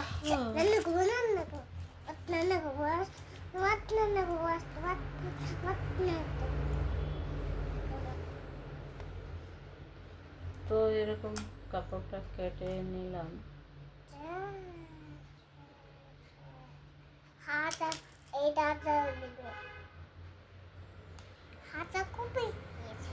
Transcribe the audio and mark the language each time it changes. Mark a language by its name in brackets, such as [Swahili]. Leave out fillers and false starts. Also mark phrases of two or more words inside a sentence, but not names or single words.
[Bangla] Nana ko, nana ko, what nana ko was, what nana ko was, what nana ko. তো এরকম কাপড়টা কেটে নিলাম। হাতা, এইটা দিবে। হাতা কবে দিয়েছে?